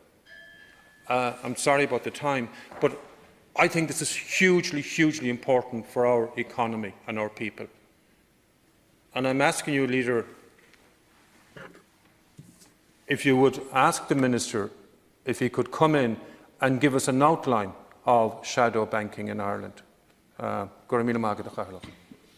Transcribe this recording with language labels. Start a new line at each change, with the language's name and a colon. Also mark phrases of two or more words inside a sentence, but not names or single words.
English: I'm sorry about the time, but I think this is hugely important for our economy and our people. And I'm asking you, Leader, if you would ask the Minister if he could come in and give us an outline of shadow banking in Ireland.
Irish: Go raibh míle maith agat a chaireadh.